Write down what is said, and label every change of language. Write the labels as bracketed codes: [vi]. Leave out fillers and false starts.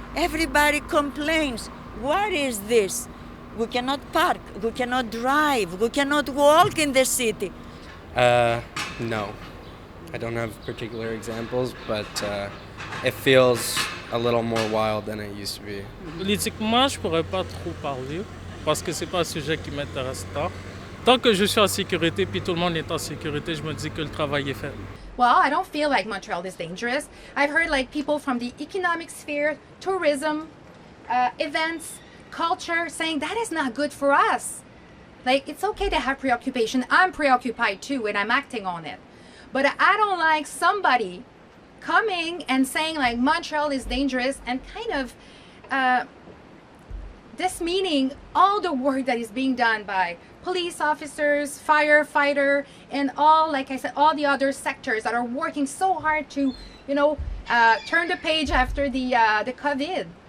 [en] Everybody complains. What is this? We cannot park. We cannot drive. We cannot walk in the city. No. I don't have particular examples, but it feels a little more wild than it used to be. [fr] Politiquement, je pourrais pas trop parler parce que c'est pas un sujet qui m'intéresse tant. Tant que je suis en sécurité puis tout le monde est en sécurité, je me dis que le travail est fait. [en] Well, I don't feel like Montreal is dangerous. I've heard like people from the economic sphere, tourism, events, culture saying that is not good for us. Like, it's okay to have preoccupation. I'm preoccupied too, and I'm acting on it. But I don't like somebody coming and saying like Montreal is dangerous and kind of dismeaning all the work that is being done by police officers, firefighter, and all, like I said, all the other sectors that are working so hard to, turn the page after the COVID.